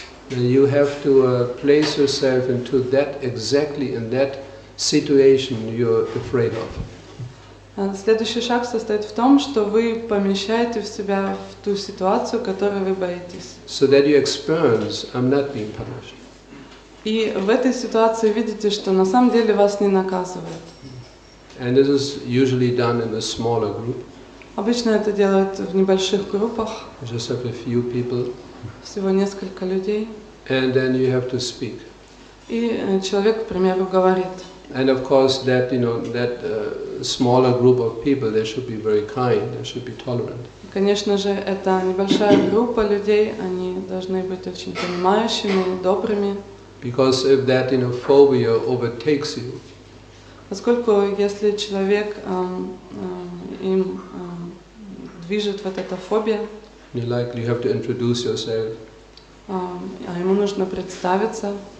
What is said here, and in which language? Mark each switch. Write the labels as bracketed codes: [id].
[en] You have to place yourself into exactly in that situation you're afraid of. [ru] Следующий шаг состоит в том, что вы помещаете в себя в ту ситуацию, которой вы боитесь. [en] So that you experience, I'm not being punished. [ru] И в этой ситуации видите, что на самом деле вас не наказывают. [en] And this is usually done in a smaller group. [ru] Обычно это делают в небольших группах. [en] Just have a few people. [ru] Всего несколько людей. [en] And then you have to speak. [ru] И человек, к примеру, говорит. [en] And of course, that smaller group of people, they should be very kind, they should be tolerant. [ru] Конечно же, это небольшая группа людей, они должны быть очень понимающими, добрыми. [en] Because if that phobia overtakes you, [ru] поскольку если человек им движет вот эта фобия, [en] you have to introduce yourself. [ru] А ему нужно представиться.